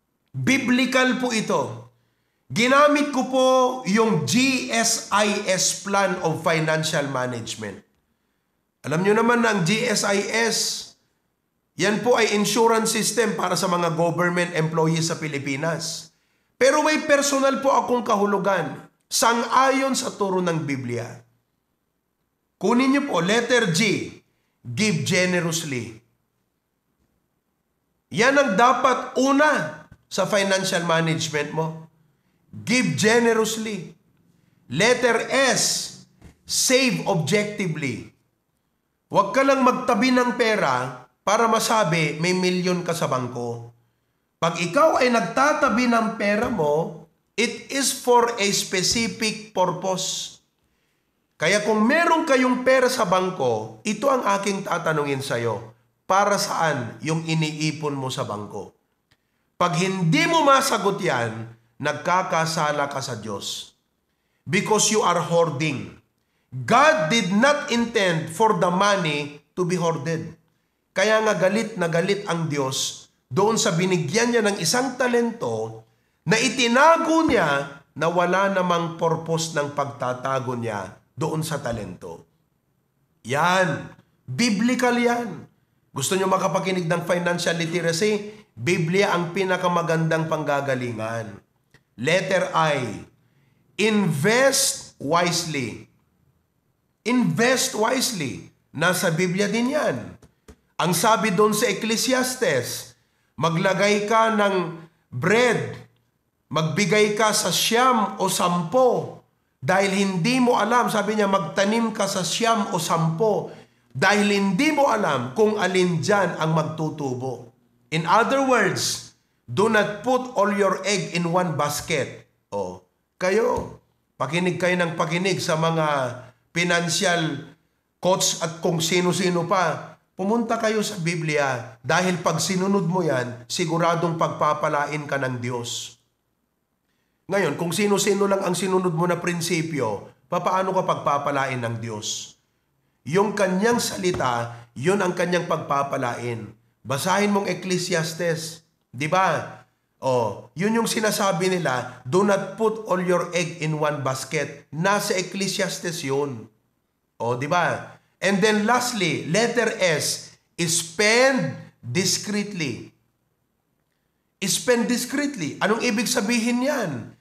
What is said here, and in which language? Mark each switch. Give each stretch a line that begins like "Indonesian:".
Filipino: Biblical po ito. Ginamit ko po yung GSIS Plan of Financial Management. Alam nyo naman na ang GSIS, yan po ay insurance system para sa mga government employees sa Pilipinas. Pero may personal po akong kahulugan, sang-ayon sa turo ng Biblia. Kunin nyo po,
English: letter G, give generously.
Filipino: Yan ang dapat una sa financial management mo.
English: Give generously. Letter S, save objectively.
Filipino: Huwag ka lang magtabi ng pera para masabi may milyon ka sa bangko. Pag ikaw ay nagtatabi ng pera mo,
English: it is for a specific purpose.
Filipino: Kaya kung meron kayong pera sa bangko, ito ang aking tatanungin sa'yo. Para saan yung iniipon mo sa bangko? Pag hindi mo masagot yan, nagkakasala ka sa Diyos.
English: Because you are hoarding. God did not intend for the money to be hoarded.
Filipino: Kaya nga galit na galit ang Diyos doon sa binigyan niya ng isang talento na itinago niya na wala namang purpose ng pagtatago niya doon sa talento. Yan. Biblical yan. Gusto niyo makapakinig ng financial literacy? Biblia ang pinakamagandang panggagalingan.
English: Letter I, invest wisely. Invest wisely.
Filipino: Nasa Biblia din yan. Ang sabi doon sa Ecclesiastes, maglagay ka ng bread, magbigay ka sa 9 o 10, dahil hindi mo alam, sabi niya, magtanim ka sa 9 o 10, dahil hindi mo alam kung alin dyan ang magtutubo.
English: In other words, do not put all your egg in one basket.
Filipino: O, kayo, pakinig kayo ng pakinig sa mga financial coach at kung sino-sino pa. Pumunta kayo sa Biblia dahil pag sinunod mo yan, siguradong pagpapalain ka ng Diyos. Ngayon, kung sino-sino lang ang sinunod mo na prinsipyo, papaano ka pagpapalain ng Diyos? Yung kanyang salita, yun ang kanyang pagpapalain. Basahin mong Ecclesiastes. Di ba? Yun yung sinasabi nila,
English: do not put all your egg in one basket.
Filipino: Nasa Ecclesiastes yun. Di ba?
English: And then lastly, letter S, spend discreetly. Spend discreetly.
Filipino: Anong ibig sabihin yan?